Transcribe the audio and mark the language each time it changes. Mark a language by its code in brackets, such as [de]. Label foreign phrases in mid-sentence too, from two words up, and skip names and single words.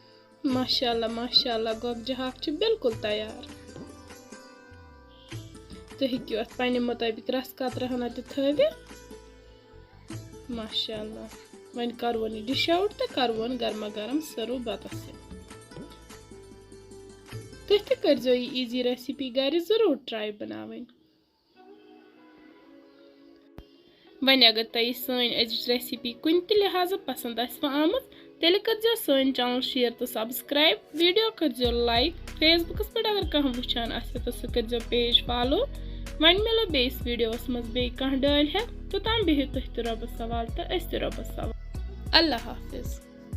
[ks] माशाअल्लाह माशाअल्लाह, गोगज हाक बिल्कुल तैयार। तुम हेकियो अत पन्ने मुताबिक रस कतरा हना ते थवित माशाअल्लाह वन करवन [en] dish out [ks] तो करवन गर्मा गर्म सर्व बतस तुम ते करजो ये [en] easy recipe [ks] घर जरूर ट्राई बनावन वन अगर तुम सन अजिच रेसिपी कुन त लिहाजा पसंद आमत तेल करजो सन चैनल शेयर तो सब्सक्राइब वीडियो करजो लाइक फेसबुकस पे अगर कह वुचान तो सह करजो [en] page follow [ks] वन मिलो बेस वीडियोस मज बे कह डाल है तो तम बिहिव तुह रबस सवाल तो अस रबस सवाल अल्लाह हाफिज।